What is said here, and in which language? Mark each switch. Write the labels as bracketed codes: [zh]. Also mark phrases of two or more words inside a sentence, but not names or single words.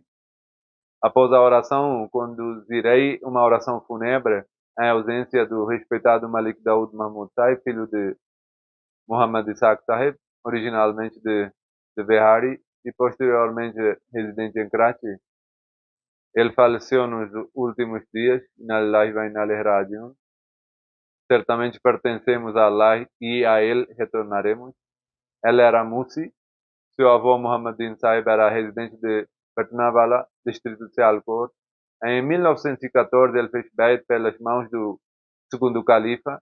[pt] Após a oração, conduzirei uma oração fúnebre em ausência do respeitado Malik Daoud Mahmud Saib, filho de Muhammad Isaac Sahib, originalmente de Bihari e posteriormente residente em Karachi. Ele faleceu nos últimos dias, [ar] إنا لله وإنا إليه راجعون. [pt] Certamente pertencemos a Allah e a Ele retornaremos. Ela era Musi. Seu avô Muhammadin Sahib era residente de Patnawala, distrito de Sialkot. Em 1914 ele fez bait pelas mãos do segundo califa.